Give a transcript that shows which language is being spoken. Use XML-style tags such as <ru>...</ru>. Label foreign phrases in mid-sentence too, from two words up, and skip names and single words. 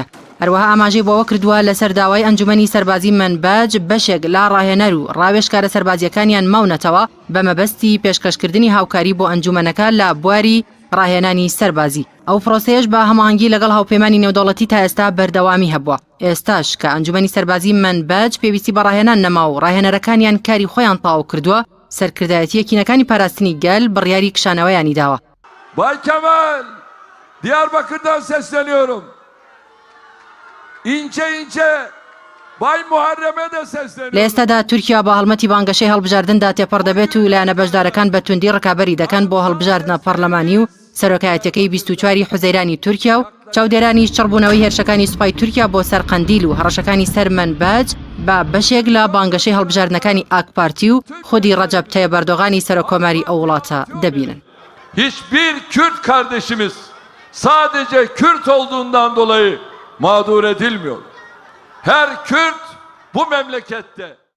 <ckb>هەروەها ئاماژەی بۆەوە کردووە لەسەر داوای ئەنجومەنی سەربازی منبەج بەشێک لە ڕاهێنەر و ڕاوێژکارە سەربازیەکانیان ماونەتەوە بە مەبەستی پێشکەشکردنی هاوکاری بۆ ئەنجومەنەکە لە بواری ڕاهێنانی سەربازی. ئەو پرۆسەیەش بە هەماهەنگی لەگەڵ هاوپەیمانی نێودەوڵەتی تا ئێستا بەردەوامی هەبووە. ئێستاش کە ئەنجومەنی سەربازی منبەج پێویستی بە ڕاهێنان نەما و ڕاهێنەرەکانیان کاری خۆیان تەواو کردووە سەرکردایەتی یەکینەکانی پاراستنی گەل بڕیاری کشانەوەیانی داوە.</ckb> <tr>Bay Kemal, Diyarbakır'dan sesleniyorum. İnce ince Bay Muharrem'e de sesleniyorum.</tr> <ckb>لە ئێستادا تورکیا بە هەڵمەتی بانگەشەی هەڵبژاردندا تێپەڕ دەبێت و لایەنە بەشدارەکان بە توندی ڕکابەری دەکەن بۆ هەڵبژاردنە پەرلەمانی و سەرۆکایەتەکەی 24 حوزەیرانی تورکیا و چاودێرانی چڕبوونەوەی هێرشەکانی سوپای تورکیا بۆ سەر قەندیل و هەڕەشەکانی سەر منبەج بە بەشێک لە بانگەشەی هەڵبژاردنەکانی ئاکپارتی و خودی ڕەجەب تەیب ئەردۆغانی سەرۆکۆماری ئەو وڵاتە دەبینن.</ckb> <tr>Hiçbir Kürt kardeşimiz sadece Kürt olduğundan dolayı mağdur edilmiyor. Her Kürt bu memlekette</tr>